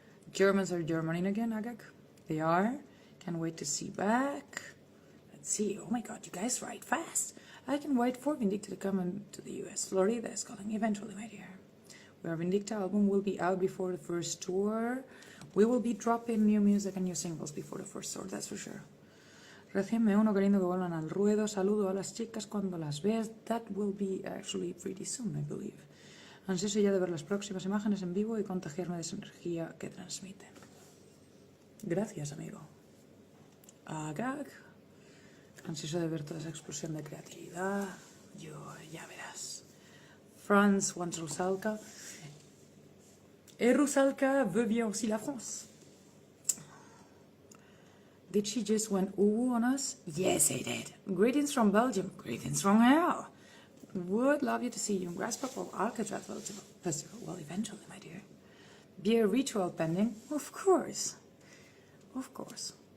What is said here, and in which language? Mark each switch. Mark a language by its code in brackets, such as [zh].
[en] Germans are Germany again, Agag. They are. Can't wait to see back. Let's see. Oh my god, you guys write fast. I can wait for Vindicta to come into the US. Florida is calling eventually, my dear. Our Vindicta album will be out before the first tour. We will be dropping new music and new singles before the first tour, that's for sure. [es] Recién me uno queriendo que vuelvan al ruedo. Saludo a las chicas cuando las veas. [en] That will be actually pretty soon, I believe. [es] Ansioso ya de ver las próximas imágenes en vivo y contagiarme de esa energía que transmiten. Gracias, amigo. Agag. Ansioso de ver toda esa explosión de creatividad. Ya verás. [en] France wants Rusalka. [fr] Et Rusalka veut bien aussi la France. [en] Did she just went ooh on us? Yes, I did. Greetings from Belgium. Greetings from hell. Would love you to see you in Grasspop Alcatraz Festival. Well, eventually, my dear. Beer ritual pending? Of course. Of course.